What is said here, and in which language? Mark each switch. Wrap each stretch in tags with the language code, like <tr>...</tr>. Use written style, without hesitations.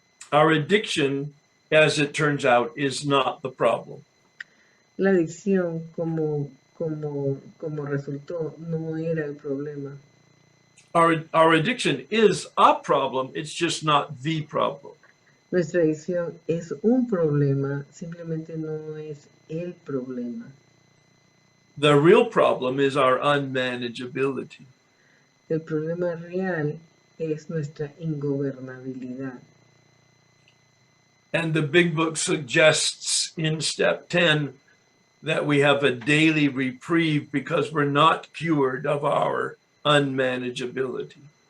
<en>Our addiction, as it turns out, is not the problem.</en> <es>La adicción, como resultó, no era el problema.</es> <en>Our addiction is a problem, it's just not the problem.</en> <es>Nuestra adicción es un problema, simplemente no es el problema.</es> <en>The real problem is our unmanageability.</en> <es>El problema real es nuestra ingobernabilidad.</es> <en>And the big book suggests in step 10 that we have a daily reprieve because we're not cured of our unmanageability.</en>